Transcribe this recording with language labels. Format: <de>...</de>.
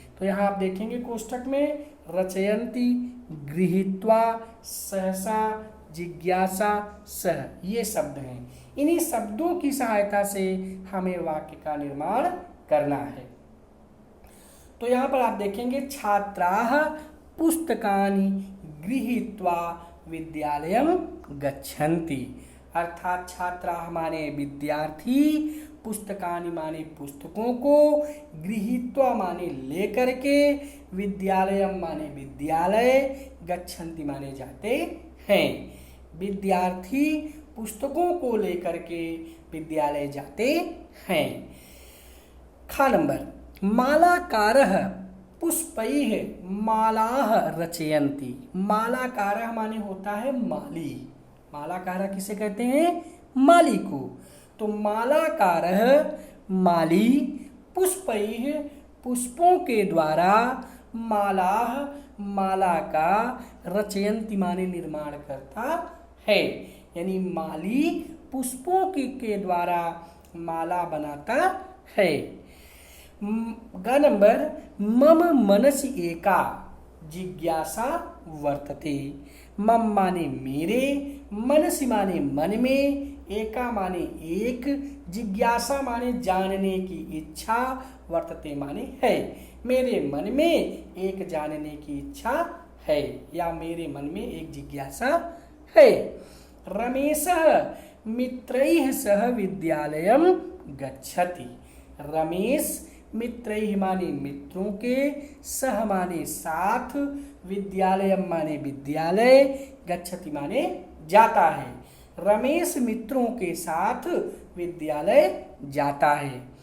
<hi>तो यहाँ आप देखेंगे कोष्ठक में रचयन्ति, गृहीत्वा, सहसा, जिज्ञासा, सह, ये शब्द हैं। इन्हीं शब्दों की सहायता से हमें वाक्य का निर्माण करना है। तो यहाँ पर आप देखेंगे छात्राः</hi> <sa>पुस्तकानि गृहीत्वा विद्यालयं गच्छन्ति।</sa> <hi>अर्थात छात्राः माने विद्यार्थी, पुस्तकानि माने पुस्तकों को, गृहीत्वा माने लेकर के, विद्यालयम माने विद्यालय, गच्छन्ति माने जाते हैं। विद्यार्थी पुस्तकों को लेकर के विद्यालय जाते हैं।</hi> <sa>खा नंबर, मालाकारः पुष्पैः मालाः रचयन्ति।</sa> <hi>मालाकारः माने होता है माली। मालाकारः किसे कहते हैं? माली को। तो मालाकारः माली, पुष्पैः पुष्पों के द्वारा, मालाः माला का, रचयन्ति माने निर्माण करता है। यानी माली पुष्पों के द्वारा माला बनाता है।</hi> <sa>ग नंबर, मम मनसि एका जिज्ञासा वर्तते।</sa> <hi>मम माने मेरे, मनसि माने मन में, एका माने एक, जिज्ञासा माने जानने की इच्छा, वर्तते माने है। मेरे मन में एक जानने की इच्छा है, या मेरे मन में एक जिज्ञासा है।</hi> <sa>रमेशः मित्रैः सह विद्यालयं गच्छति।</sa> <hi>रमेश मित्रैः माने मित्रों के, सह माने साथ, विद्यालयम माने विद्यालय, गच्छति माने जाता है। रमेश मित्रों के साथ विद्यालय जाता है।</hi>